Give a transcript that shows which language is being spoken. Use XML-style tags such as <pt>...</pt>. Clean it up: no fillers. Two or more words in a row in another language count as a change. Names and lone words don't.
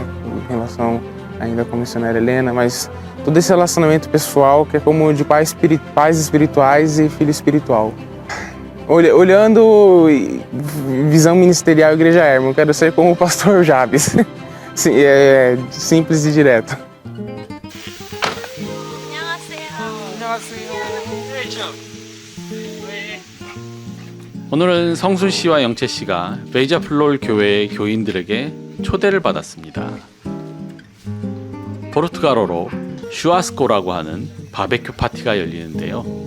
<pt>Em relação ainda com a missionária Helena, mas todo esse relacionamento pessoal que é como de pais espirituais e filho espiritual. Olhando visão ministerial Igreja Hermon, quero ser como o pastor Jabes. Simples e direto.</pt> <ko>오늘은 성순 씨와 영채 씨가 베이자플롤 교회의 교인들에게 초대를 받았습니다. 포르투갈어로 슈아스코라고 하는 바베큐 파티가 열리는데요.</ko>